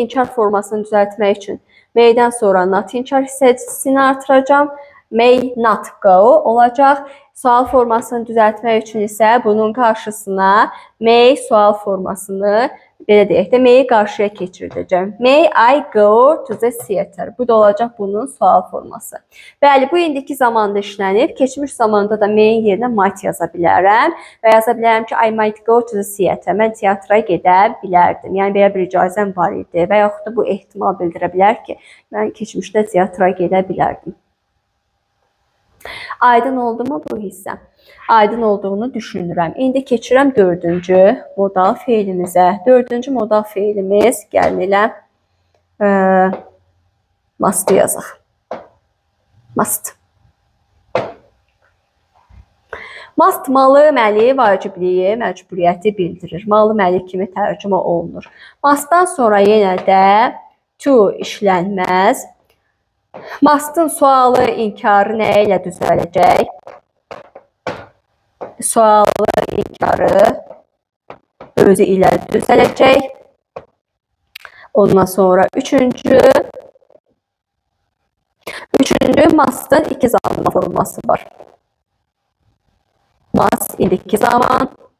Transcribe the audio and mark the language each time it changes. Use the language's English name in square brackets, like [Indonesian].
[Azerbaijani] İnkar formasını düzəltmək üçün may'dən sonra not inkar hissəsini artıracağım. [English] May not go [Azerbaijani] olacaq. Sual formasını düzəltmək üçün isə bunun qarşısına may sual formasını belə deyək də may'i qarşıya keçirdəcəm. [English] May I go to the theater. [Azerbaijani] Bu da olacaq bunun sual forması. Bəli, bu indiki zamanda işlənib. Keçmiş zamanda da may'in yerinə might yaza bilərəm. Və yaza bilərəm ki, [English] I might go to the theater. [Azerbaijani] Mən teatra gedə bilərdim. Yəni, belə bir icazəm var idi. Və yaxud da bu ehtimal bildirə bilər ki, mən keçmişdə teatra gedə bilərdim. Aydın oldu mu bu hissə? Aydın olduğunu düşünürəm. İndi keçirəm 4-cü modal feilimizə. 4-cü modal feilimiz gəlin elə must yazaq. Must. Must malı, məli, vacibliyi, məcburiyyəti bildirir. Malı, məli kimi tərcümə olunur. Must'dan sonra yenə də to işlənməz. Must'ın sualı, inkarı nə ilə düzələcək? sualı inkarı özü ilə düzələcək. Ondan sonra üçüncü must'ın iki zamanlı forması var. Must indiki zaman.